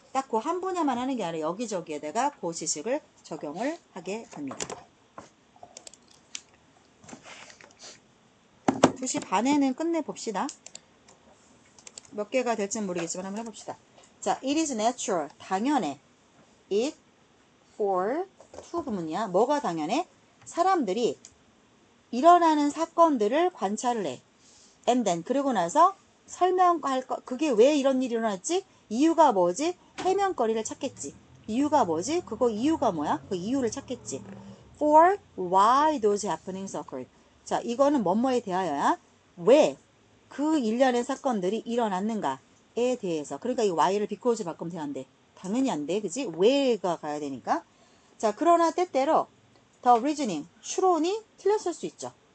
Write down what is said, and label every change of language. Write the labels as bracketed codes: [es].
[ko] 딱 그 한 분야만 하는 게 아니라 여기저기에다가 그 지식을 적용을 하게 됩니다. 2시 반에는 끝내봅시다. 몇 개가 될지는 모르겠지만 한번 해봅시다. [en] 자, it is natural. [ko] 당연해. [en] it for to [ko] 부분이야. 뭐가 당연해? 사람들이 일어나는 사건들을 관찰을 해. [en] and then [ko] 그러고 나서 설명할 거. 그게 왜 이런 일이 일어났지? 이유가 뭐지? 해명거리를 찾겠지. 이유가 뭐지? 그거 이유가 뭐야? 그 이유를 찾겠지. [en] for why those happenings occurred. [ko] 자, 이거는 뭐뭐에 대하여야 왜 그 일련의 사건들이 일어났는가에 대해서. 그러니까 이 why를 비꼬지 바꾸면 돼야 안 돼. 당연히 안 돼. 그지? 왜가 가야 되니까. 자, 그러나 때때로 [en] the reasoning, [ko] 추론이 틀렸을 수 있죠.